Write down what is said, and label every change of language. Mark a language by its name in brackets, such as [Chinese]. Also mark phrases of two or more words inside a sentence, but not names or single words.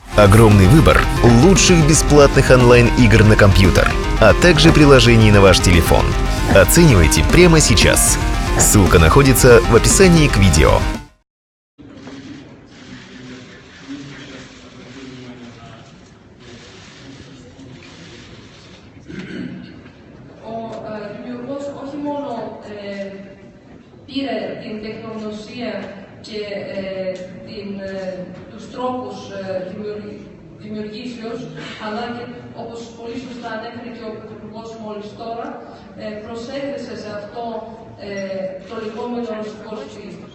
[Russian] Огромный выбор лучших бесплатных онлайн-игр на компьютер, а также приложений на ваш телефон. Оценивайте прямо сейчас. Ссылка находится в описании к видео. [Greek] Δημιουργός όχι μόνο πήρε την τεχνογνωσία και τους τρόπους δημιουργήσεως, αλλά και, όπως πολύ σωστά ανέφερε και ο Πρωθυπουργός μόλις τώρα, προσέθεσε σε αυτό το λεγόμενο ρωσικό στυλ.